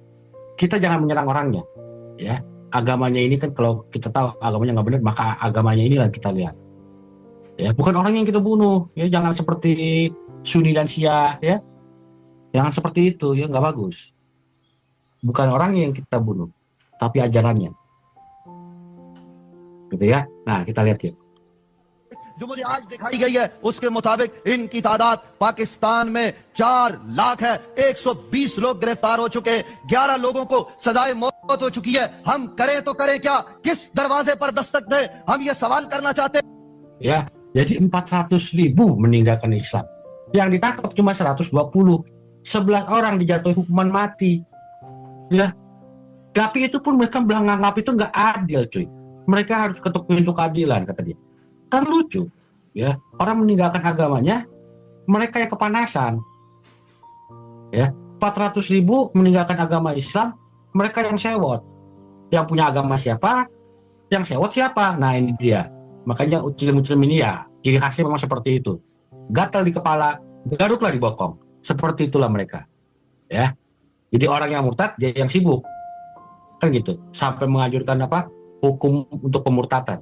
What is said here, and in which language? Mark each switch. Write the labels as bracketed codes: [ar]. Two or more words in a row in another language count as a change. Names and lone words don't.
[id] Kita jangan menyerang orangnya. Ya, agamanya ini kan kalau kita tahu agamanya nggak benar, maka agamanya inilah kita lihat. Ya, bukan orang yang kita bunuh. Ya, jangan seperti Sunni dan Syiah. Ya, jangan seperti itu. Ya, nggak bagus. Bukan orang yang kita bunuh, tapi ajarannya. Gitu ya. Nah, kita lihat ya. [ur] جو مجھے آج دکھائی گئی ہے اس کے مطابق ان کی تعداد پاکستان میں 4 لاکھ ہے. 120 لوگ گرفتار ہو چکے ہیں، 11 لوگوں کو سزائے موت ہو چکی ہے. ہم کریں تو کریں کیا، کس دروازے پر دستک دیں، ہم یہ سوال کرنا چاہتے ہیں. [id] Ya, jadi 400.000 meninggalkan Islam. Yang ditangkap cuma 120. 11 orang dijatuhi hukuman mati. Ya, tapi itu pun mereka bilang nganggap itu nggak adil, cuy. Mereka harus ketuk pintu keadilan, kata dia. Kan lucu, ya, orang meninggalkan agamanya, mereka yang kepanasan, ya, 400.000 meninggalkan agama Islam, mereka yang sewot, yang punya agama siapa, yang sewot siapa, nah ini dia, makanya muslim ini ya, ciri khasnya memang seperti itu, gatal di kepala, garuklah di bokong, seperti itulah mereka, ya, jadi orang yang murtad, dia yang sibuk, kan gitu, sampai menganjurkan apa, hukum untuk pemurtadan.